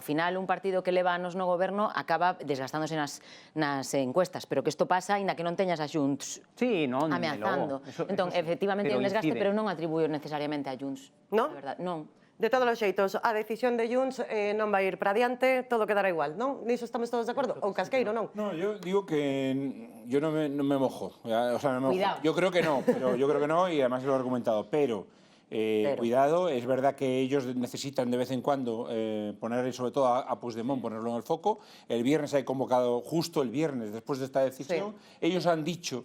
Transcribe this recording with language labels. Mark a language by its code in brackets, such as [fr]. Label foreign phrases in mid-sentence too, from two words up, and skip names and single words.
[gl] Ao final, un partido que leva anos no goberno acaba desgastándose nas encuestas, pero que isto pasa aínda que non teñas a Junts Sí, non, ameazando. Entón, efectivamente, hai un desgaste, pero non atribuyo necesariamente a Junts. No? De verdade, non. De todos os xeitos, a decisión de Junts non vai ir para adiante, todo quedará igual, non? Niso estamos todos de acordo? Ou Casqueiro, non? [es] No, yo digo que yo no me mojo. O sea, me mojo. Cuidado. Yo creo que no, pero yo creo que no y además lo he argumentado. Pero cuidado, es verdad que ellos necesitan de vez en cuando poner sobre todo a Puigdemont, ponerlo en el foco. El viernes hay convocado, justo el viernes, después de esta decisión, ellos han dicho...